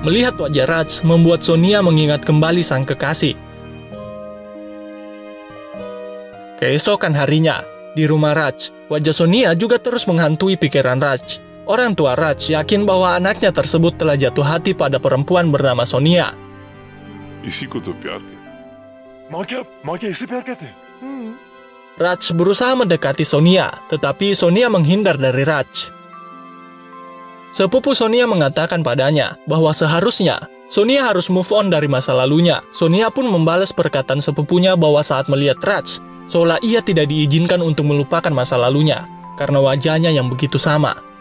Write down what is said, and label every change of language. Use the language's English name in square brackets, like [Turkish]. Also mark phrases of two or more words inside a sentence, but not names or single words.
[Indonesian] Melihat wajah Raj membuat Sonia mengingat kembali sang kekasih. Keesokan harinya, di rumah Raj, wajah Sonia juga terus menghantui pikiran Raj. Orang tua Raj yakin bahwa anaknya tersebut telah jatuh hati pada perempuan bernama Sonia. [Hindi] इसी को तो प्यार कहते हैं। माँ क्या इसे प्यार कहते हैं? [Indonesian] Raj berusaha mendekati Sonia, tetapi Sonia menghindar dari Raj. Sepupu Sonia mengatakan padanya bahwa seharusnya Sonia harus [English] move on [Indonesian] dari masa lalunya. Sonia pun membalas perkataan sepupunya bahwa saat melihat Raj, seolah ia tidak diizinkan untuk melupakan masa lalunya, karena wajahnya yang begitu sama.